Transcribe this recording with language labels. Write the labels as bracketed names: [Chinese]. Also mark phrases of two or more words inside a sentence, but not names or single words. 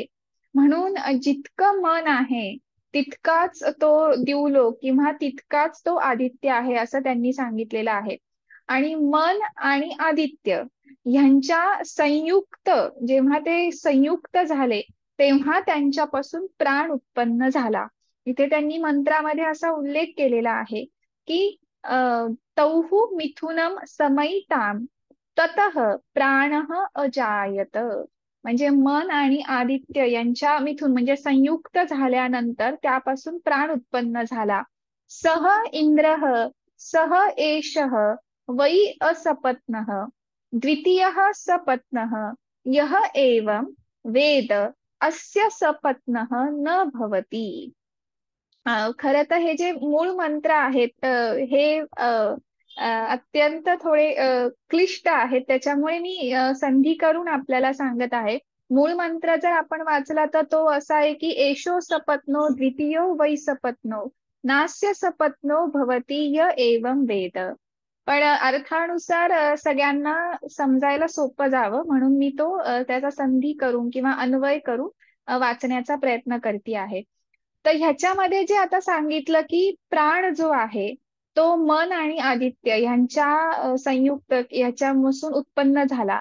[Marathi] म्हणून जितकं मन आहे तितकाच तो द्युलोक किंवा तितकाच तो आदित्य आहे असं त्यांनी सांगितलेलं आहे. आणि मन आणि आदित्य ह्यांच्या संयुक्त जेव्हा ते संयुक्त झाले तेव्हा त्यांच्यापासून प्राण उत्पन्न झाला. इथे त्यांनी मंत्रामध्ये असा उल्लेख केलेला आहे की [Sanskrit] तौहु मिथुनम समैताम ततः प्राणः अजायत. [Marathi] म्हणजे मन आणि आदित्य यांच्या मिथून म्हणजे संयुक्त झाल्यानंतर त्यापासून प्राण उत्पन्न झाला. [Sanskrit] सह इंद्रः सह एषः वै असपत्नः द्वितीयः सपत्नः यः एवं वेद अस्य सपत्नः न भवति. [Marathi] खरं तर हे जे मूळ मंत्र आहेत हे अत्यंत थोडे क्लिष्ट आहेत त्याच्यामुळे मी संधी करून आपल्याला सांगत आहे. मूळ मंत्र जर आपण वाचला तर तो असा आहे की [Sanskrit] एषो सपत्नो द्वितीयो वै सपत्नो नास्य सपत्नो भवति य एवं वेद. [Marathi] पण अर्थानुसार सगळ्यांना समजायला सोपं जावं म्हणून मी तो त्याचा संधी करून किंवा अन्वय करून वाचण्याचा प्रयत्न करते आहे. तर ह्याच्यामध्ये जे आता सांगितलं की प्राण जो आहे तो मन आणि आदित्य यांच्या संयुक्त याच्यापासून उत्पन्न झाला.